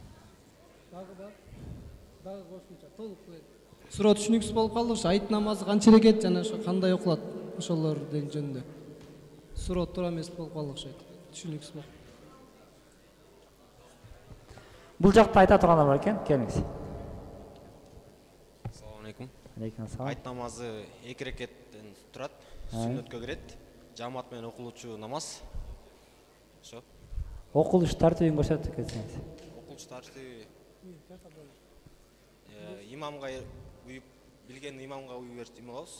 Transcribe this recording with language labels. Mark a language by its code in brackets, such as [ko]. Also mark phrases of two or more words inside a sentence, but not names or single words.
[ky] Дагы кошумча толук коет. Суроо түшүнүксүз болуп калды. Айт намазы канча рекет жана ошо кандай окулат? Ошолор деген жөнүндө. Суроо туура эмес болуп калды окшойт. Түшүнүксүз болуп. Бул жакта айта тургандар бар экен, келиңиз. [ar] السلام عليكم. عليكم السلام. [ky] Айт намазы 2 рекеттен турат, сүннөткө кирет. Жамаат менен окулуучу намаз. Ошо. Окулуш тартибин көрсөтүп кетсеңиз. Окулуш тартиби имамга уюп, билген имамга уюп берип алабыз.